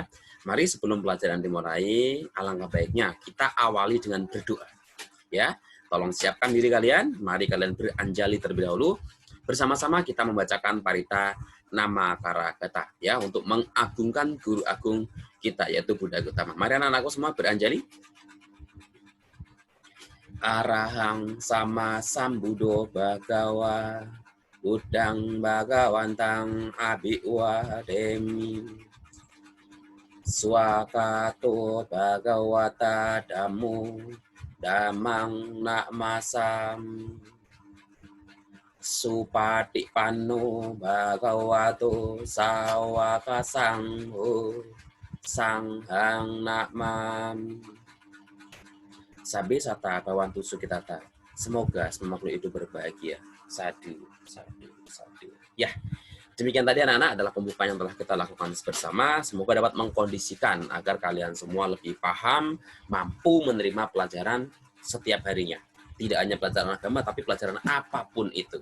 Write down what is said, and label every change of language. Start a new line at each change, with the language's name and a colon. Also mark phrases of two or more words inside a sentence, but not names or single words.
Indonesian: Mari sebelum pelajaran dimulai, alangkah baiknya kita awali dengan berdoa. Ya, tolong siapkan diri kalian. Mari kalian beranjali terlebih dahulu. Bersama-sama kita membacakan parita
Pali: nama karakata
Indonesian: ya untuk mengagungkan guru agung kita yaitu Buddha Gautama. Mari anak-anakku semua beranjali.
Pali: Arahang sama sambudo bagawa Buddhang Bhagawantang Abhiwademi Swakato Bhagawata Dhammo Dhammang Namasam Supatipanno Bhagavato Sawaka Sangho Sanghang Namam. Sabe sata bawantu sukitata.
Indonesian: Semoga semua makhluk hidup berbahagia.
Pali: Sadu, sadu, sadu.
Indonesian: Ya, demikian tadi anak-anak adalah pembukaan yang telah kita lakukan bersama. Semoga dapat mengkondisikan agar kalian semua lebih paham, mampu menerima pelajaran setiap harinya. Tidak hanya pelajaran agama, tapi pelajaran apapun itu.